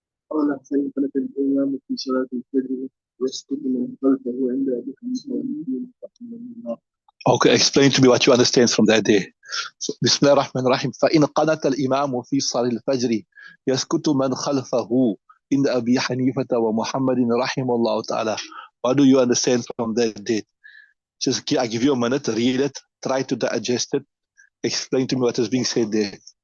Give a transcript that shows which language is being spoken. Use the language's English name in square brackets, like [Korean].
[Arabic] قال فإن خلف الإمام في صلاة الفجر يسكت من خلفه عند أبي حنيفة ومالك رحمه الله. [English] Okay, explain to me what you understand from that day. So, [Arabic] بسم الله الرحمن الرحيم. فإن قنت الإمام في صلاة الفجر يسكت من خلفه عند أبي حنيفة ومحمد رحمه الله تعالى. [English] What do you understand from that date? Just I give you a minute, read it, try to digest it, explain to me what is being said there.